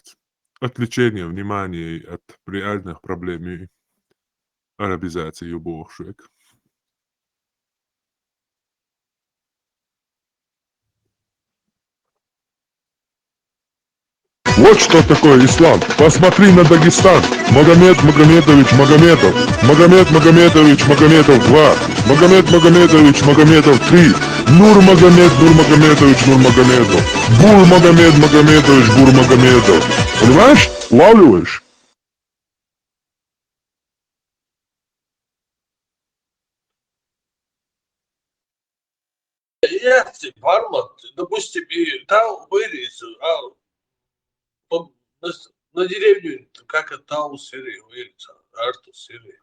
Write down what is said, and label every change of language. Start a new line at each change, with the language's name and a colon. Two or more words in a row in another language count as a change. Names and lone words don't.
Russian: Отвлечение внимания от реальных проблем и арабизации уборщик. Вот что такое ислам. Посмотри на Дагестан. Магомед Магомедович Магомедов. Магомед Магомедович Магомедов 2. Магомед Магомедович Магомедов 3. Нурмагомед Нурмагомедович Нурмагомедов. Гурмагомед Магомедович Гурмагомедов. Понимаешь? Улавливаешь? Реакции формат, допустим, и там вылез, на деревню, как это Таус Сирии, вылез, Артус Сирии.